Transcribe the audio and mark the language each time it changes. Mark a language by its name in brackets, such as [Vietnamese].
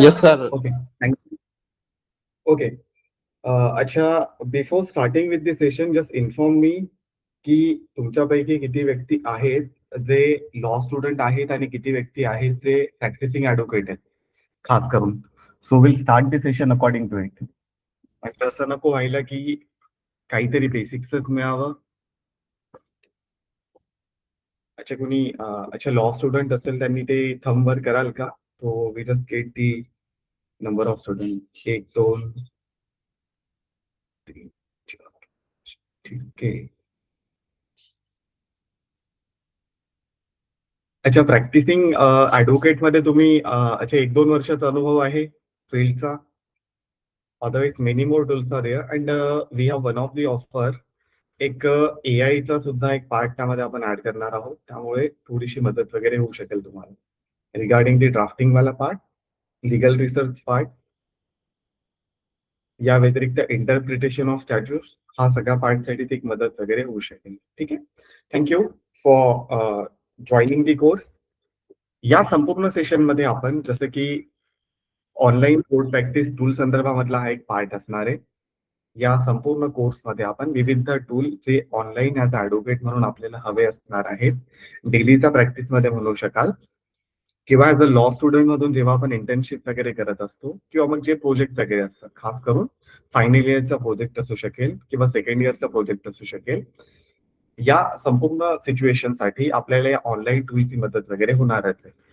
[English] Yes, sir. Okay, thanks. Okay. [Marathi] अच्छा, [English] before starting with the session just inform me [Marathi] की तुमच्यापैकी किती व्यक्ती आहेत जे लॉ स्टुडंट आहेत आणि किती व्यक्ती आहेत जे प्रॅक्टिसिंग ॲडव्होकेट आहेत, खास करून. [English] So will start the session according to it. [Marathi] म्हणजे असं नको व्हायला की काहीतरी बेसिक्सच मिळावं. अच्छा, कुणी अच्छा लॉ स्टुडंट असेल त्यांनी ते थंबवर कराल का? [English] तो we just get the number of student. [Marathi] 1, 2, 3, 4. ठीक आहे. अच्छा, प्रॅक्टिसिंग ॲडव्होकेट मध्ये तुम्ही अच्छा 1-2 वर्षाचा अनुभव आहे फील्डचा. [English] Otherwise many more tools are there and we have one of the offer. [Marathi] एक एआयचा सुद्धा एक पार्ट त्यामध्ये आपण ऍड करणार आहोत, त्यामुळे थोडीशी मदत वगैरे होऊ शकेल तुम्हाला रिगार्डिंग दी ड्राफ्टिंग वाला पार्ट, लिगल रिसर्च पार्ट, या व्यतिरिक्त इंटरप्रिटेशन ऑफ स्टॅट्यूट्स, हा सगळ्या पार्टसाठी ती एक मदत वगैरे होऊ शकेल. ठीक आहे. [English] Thank you for joining the course. [Marathi] या संपूर्ण सेशनमध्ये आपण जसं की ऑनलाईन कोड प्रॅक्टिस टूल संदर्भामधला हा एक पार्ट असणार आहे. या संपूर्ण कोर्समध्ये आपण विविध टूल जे ऑनलाईन ॲज ॲडव्होकेट म्हणून आपल्याला हवे असणार आहेत, डेलीचा प्रॅक्टिसमध्ये म्हणू शकाल, किंवा ॲज अ लॉ स्टुडंट मधून जेव्हा आपण इंटर्नशिप वगैरे करत असतो, किंवा मग जे प्रोजेक्ट वगैरे असतात, खास करून फायनल इयरचा प्रोजेक्ट असू शकेल किंवा सेकंड इयरचा प्रोजेक्ट असू शकेल, या संपूर्ण सिच्युएशनसाठी आपल्याला या ऑनलाईन टूलची मदत वगैरे होणारच आहे.